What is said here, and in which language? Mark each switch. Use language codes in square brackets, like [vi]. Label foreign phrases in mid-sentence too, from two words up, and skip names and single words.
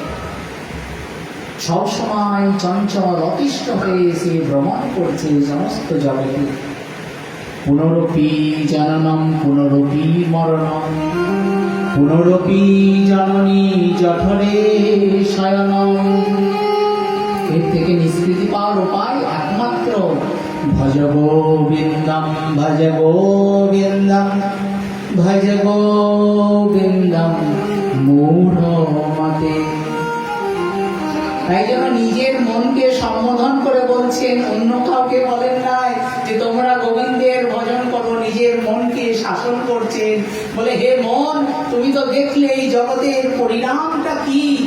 [bn] সব সময় চঞ্চল অতিষ্ঠ হয়ে সে ভ্রমণ করছে সমস্ত জগতে। [sa] পুনরপি জননম পুনরপি মরণম, পুনরপি জননী জঠরে শয়নম। [bn] এর থেকে নিষ্কৃতি পাওয়ার উপায় একমাত্র [sa] ভজ গোবিন্দম, ভজ গোবিন্দম, ভজ গোবিন্দম মূঢ় মতে। [bn] তাই জন্য নিজের মনকে সম্বোধন করে বলছেন, অন্য কাউকে বলেন নাই যে তোমরা গোবিন্দের ভজন করো। নিজের মনকে শাসন করছেন, বলে হে মন তুমি তো দেখলে এই জগতের পরিণামটা কি।